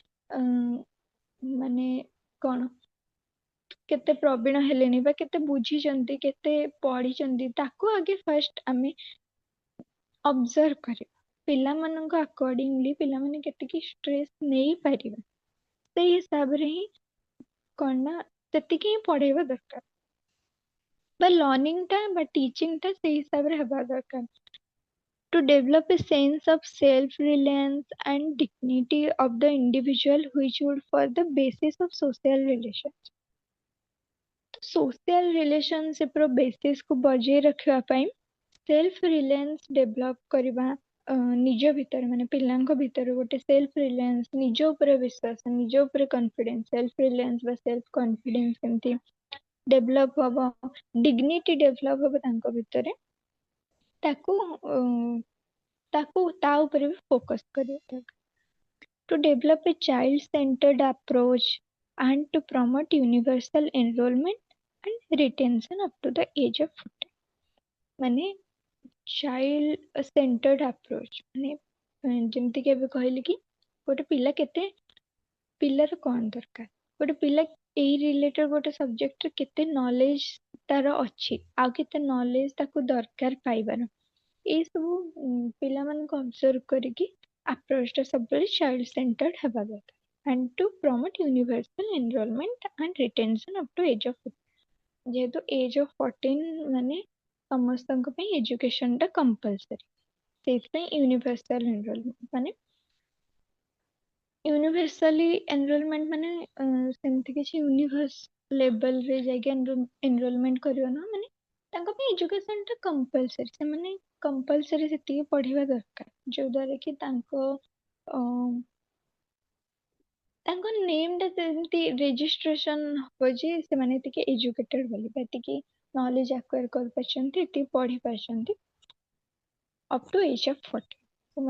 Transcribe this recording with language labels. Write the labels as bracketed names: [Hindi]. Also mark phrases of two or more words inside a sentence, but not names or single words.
[Odia] ମାନେ କଣ କେତେ ପ୍ରବୀଣ ହେଲେଣି ବା କେତେ ବୁଝିଛନ୍ତି କେତେ ପଢିଛନ୍ତି ତାକୁ ଆଗେ ଫାଷ୍ଟ ଆମେ ଅବଜର୍ଭ କରିବା ପିଲାମାନଙ୍କ ଆକର୍ଡିଙ୍ଗଲି ପିଲାମାନେ କେତିକି ଷ୍ଟ୍ରେସ୍ ନେଇପାରିବେ ସେଇ ହିସାବରେ ହିଁ କଣ ନା ସେତିକି ହିଁ ପଢେଇବା ଦରକାର ବା ଲର୍ଣ୍ଣିଂ ଟା ବା ଟିଚିଂ ଟା ସେଇ ହିସାବରେ ହେବା ଦରକାର [English] to develop a sense of self-reliance and dignity of the individual which would form the basis of social relations social relationship [Odia] ର basis କୁ ବଜେଇ ରଖିବା ପାଇଁ [English] self reliance develop [Odia] କରିବା ନିଜ ଭିତରେ ମାନେ ପିଲାଙ୍କ ଭିତରେ ଗୋଟେ [English] self reliance [Odia] ନିଜ ଉପରେ ବିଶ୍ୱାସ ନିଜ ଉପରେ କନଫିଡେନ୍ସ [English] self reliance [Odia] ବା [English] self confidence [Odia] କେମିତି ଡେଭଲପ ହବ [English] dignity develop [Odia] ହବ ତାଙ୍କ ଭିତରେ ତାକୁ ତା ଉପରେ ବି ଫୋକସ କରିବା [English] to develop a child centered approach and to promote universal enrollment and retention up to the age of [Odia] 14 ମାନେ [English] child centered approach [Odia] ମାନେ ଯେମିତି କି ଏବେ କହିଲି କି ଗୋଟେ ପିଲା କେତେ ପିଲାର କଣ ଦରକାର ଗୋଟେ ପିଲା ଏଇ ରିଲେଟେଡ ଗୋଟେ ସବଜେକ୍ଟରେ କେତେ ନଲେଜ ତାର ଅଛି ଆଉ କେତେ ନଲେଜ ତାକୁ ଦରକାର ପାଇବାର ଏଇ ସବୁ ପିଲାମାନଙ୍କୁ ଅବଜର୍ଭ କରିକି ଆପ୍ରୋଚଟା ସବୁବେଳେ [English] child centered [Odia] ହେବା ଦରକାର [English] and to promote universal enrollment and retention up to age of 14 [Odia] ଯେହେତୁ [English] age of 14 [Odia] ମାନେ ସମସ୍ତଙ୍କ ପାଇଁ ଏଜୁକେସନ ଟା କମ୍ପଲସରି ସେଇଥିପାଇଁ [English] universal enrollment [Odia] ମାନେ [English] universally enrollment [Odia] ମାନେ ସେମିତି କିଛି [English] universe levelରେ [Odia] ଯାଇକି ଏନରୋଲମେଣ୍ଟ କରିବ ନା, ମାନେ ତାଙ୍କ ପାଇଁ ଏଜୁକେସନ ଟା କମ୍ପଲସରି, ସେମାନେ କମ୍ପଲସରି ସେତିକି ପଢିବା ଦରକାର ଯୋଉ ଦ୍ୱାରା କି ତାଙ୍କ ନେମ୍ ଟା ସେମିତି ରେଜିଷ୍ଟ୍ରେସନ ହବ ଯେ ସେମାନେ ଟିକେ ଏଜୁକେଟେଡ ବୋଲି, ଏତିକି [English] knowledge acquire [Odia] କରିପାରିଛନ୍ତି, ଏତିକି ପଢି ପାରିଛନ୍ତି [English] up to age of 40.